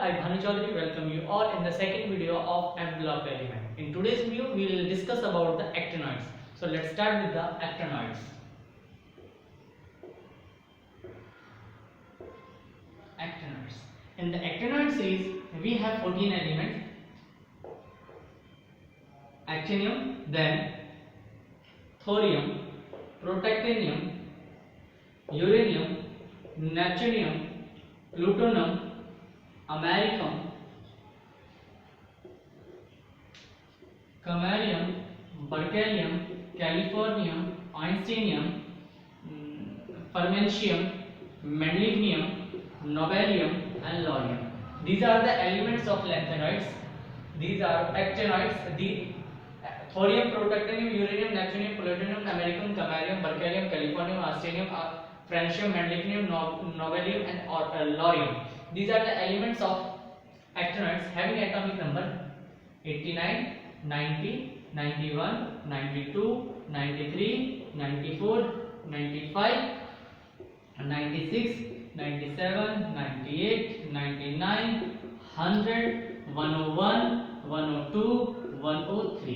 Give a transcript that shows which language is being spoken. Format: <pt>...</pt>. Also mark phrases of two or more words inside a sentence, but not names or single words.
<en>I Bhanu Chaudhary welcome you all in the second video of envelope element. In today's video, we will discuss about the actinoids. So let's start with the actinoids. Actinoids. In the actinoid series, we have 14 elements. Actinium, then thorium, protactinium, uranium, neptunium, plutonium, americum, camarium, berkelium, californium, einsteinium, fermentium, mendelevium, nobelium, and lorium. These are the elements of lanthanoids. These are actinoids. The thorium, protactinium, uranium, neptunium, plutonium, americum, camarium, berkelium, californium, einsteinium, francium, mendelevium, nobelium, and lorium. These are the elements of actinoids having atomic number 89, 90, 91, 92, 93, 94, 95, 96, 97, 98, 99, 100, 101, 102, 103.</en>